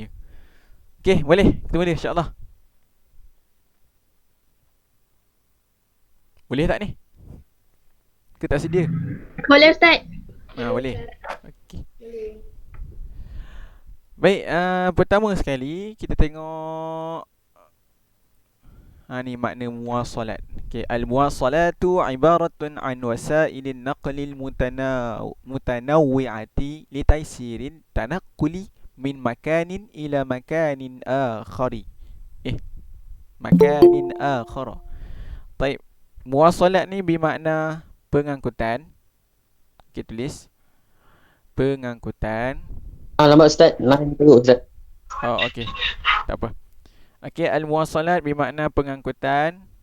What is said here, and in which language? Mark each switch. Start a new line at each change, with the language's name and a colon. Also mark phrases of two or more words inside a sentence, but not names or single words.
Malay: Okay, boleh? Kita boleh insyaAllah. Boleh tak ni? Ke tak sedia? Boleh, Ustaz? Boleh. Okay. Baik, pertama sekali kita tengok ni makna muwasalat.
Arabic: Okay, المواصلات عبارة عن وسائل النقل المتنوعة لتيسير التنقل من مكان إلى مكان آخر. مكان آخر.
Malay: Baik, muwasalat ni bermakna pengangkutan. Okay, tulis pengangkutan. Alamak Ustaz, lain teruk Ustaz. Oh, okey. Tak apa. Okey, al-muwasalat bermakna pengangkutan.